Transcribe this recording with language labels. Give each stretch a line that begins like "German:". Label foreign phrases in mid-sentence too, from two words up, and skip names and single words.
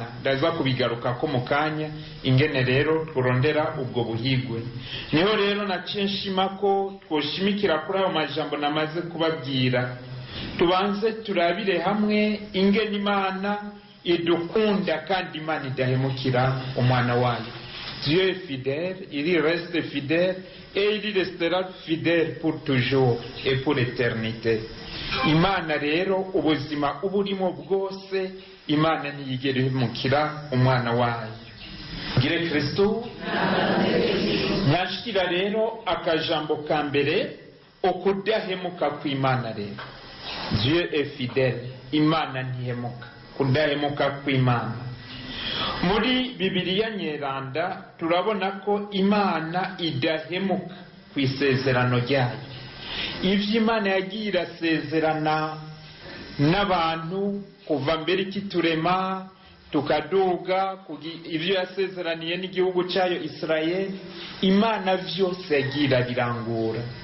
Rundi: Ndaza kubigaruka ko mu kanya ingene rero turondera ubwo buhigwe. Niho rero naciye nshima ko twoshimikira kuri ayo majambo namaze kubabwira. Tubanze turabire hamwe ingene Imana idukunda kandi Imana idahemukira umwana wayo.
French: Dieu est fidèle, il reste fidèle et il restera fidèle pour toujours et pour l'éternité.
Rundi: Imana rero ubuzima uburimo bwose Imana ntiyigera ihemukira umwana wayo. Ngire Kristo. Nyashikira rero akajambo ka mbere ukudahemuka kw'Imana rero.
French: Dieu est fidèle,
Rundi: Imana ntihemuka. Kudahemuka kw'Imana. Muri Bibiliya nyeranda turabona ko Imana idahemuka ku isezerano ryayo. ivyo Imana yagiye irasezerana n'abantu kuva mbere ikiturema tukaduga ivyo yasezeraniye n'igihugu cyayo Israel, Imana vyose yagira birangura.